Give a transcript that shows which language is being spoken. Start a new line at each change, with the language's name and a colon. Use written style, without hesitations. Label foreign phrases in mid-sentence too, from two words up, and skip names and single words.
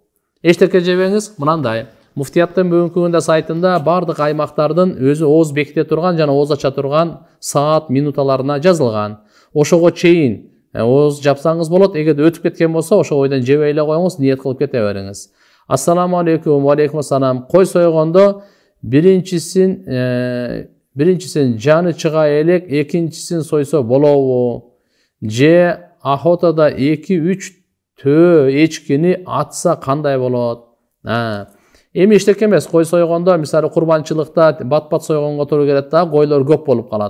Kyrgyz: Эчтеке жебеңиз, мынандай. Муфтияттын бүгүнкү күндө сайтында бардык аймактардын өзү ооз беките турган жана ооз ача турган саат, минуталарына жазылган. Ошого чейин ооз жапсаңыз болот. Эгерде өтүп кеткен болсо, ошо ойдон жебей эле коюңуз, ниет кылып кете бериңиз.
Arabic: السلام عليكم، وعليكم السلام.
Kyrgyz: Кой сойгондо биринчисин жаны чыга элек, экинчисин сойсо болобу? Же охотада 2-3 төө эчкини атса кандай болот? Эми эчтеке эмес, кой сойгондо, мисалы курбанчылыкта бат-бат сойгонго туура келет да, койлор көп болуп калат.